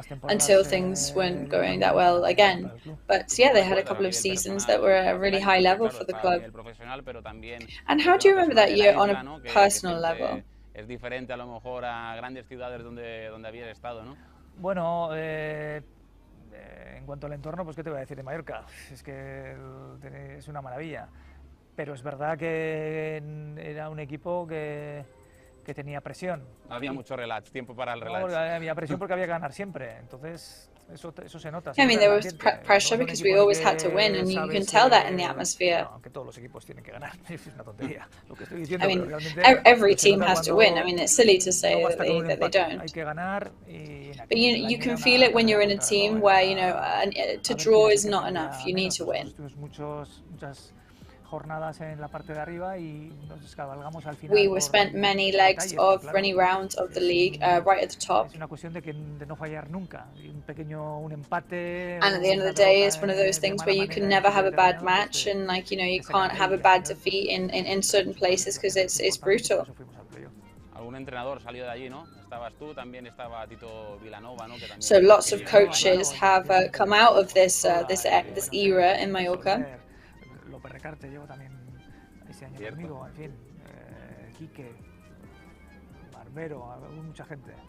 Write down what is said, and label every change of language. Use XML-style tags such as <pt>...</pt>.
<en>until things weren't going that well again. But yeah, they had a couple of seasons that were at a really high level for the club. And how do you remember that year on a personal level?</en> <es>Es diferente a lo mejor a grandes ciudades donde habías estado, ¿no? Bueno, en cuanto al entorno, pues qué te voy a decir de Mallorca, es que es una maravilla. Pero es verdad que era un equipo que tenía presión. Había mucho relax, tiempo para el relax. No, había presión porque había que ganar siempre, entonces eso se nota.</es> <en>I mean, there was pressure because we always had to win, and you can tell that in the atmosphere.</en> <es>Aunque todos los equipos tienen que ganar, es una tontería lo que estoy diciendo.</es> <en>I mean, every team has to win. I mean, it's silly to say that they don't.</en> <es>Hay que ganar y.</es> <en>But you can feel it when you're in a team where to draw is not enough. You need to win.</en> <es>Muchas jornadas en la parte de arriba y nos descabalgamos al final.</es> <en>We spent many legs of many rounds of the league right at the top.</en> <es>Es una cuestión de no fallar nunca. Un empate.</es> <en>And at the end of the day, it's one of those things where you can never have a bad match, and you can't have a bad defeat in certain places because it's brutal.</en> <es>Algún entrenador salió de allí, ¿no? Estabas tú, también estaba Tito Vilanova, ¿no?</es> <en>So lots of coaches have come out of this era in Mallorca.</en> <es>Recarte llevo también ese año conmigo, en fin, Quique, Barbero, mucha gente.</es>